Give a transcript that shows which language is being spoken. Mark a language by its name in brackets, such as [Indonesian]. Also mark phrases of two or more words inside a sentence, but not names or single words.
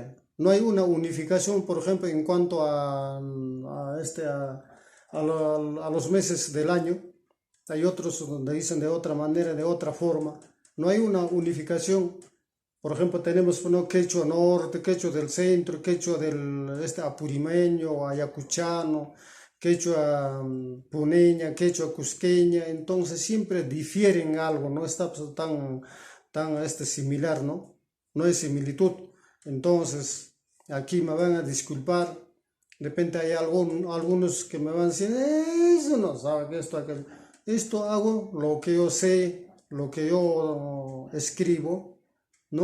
[Spanish] No hay una unificación, por ejemplo, en cuanto a los meses del año. Hay otros donde dicen de otra manera, de otra forma. No hay una unificación. Por ejemplo, tenemos quechua norte, quechua del centro, quechua del apurimeño, ayacuchano, quechua puneña, quechua cusqueña. Entonces siempre difieren algo, no está tan similar, ¿no? No hay similitud. Entonces, aquí me van a disculpar. De repente hay algunos que me van a decir, eso no sabe que esto, aquello. Esto hago lo que yo sé, lo que yo escribo, ¿no?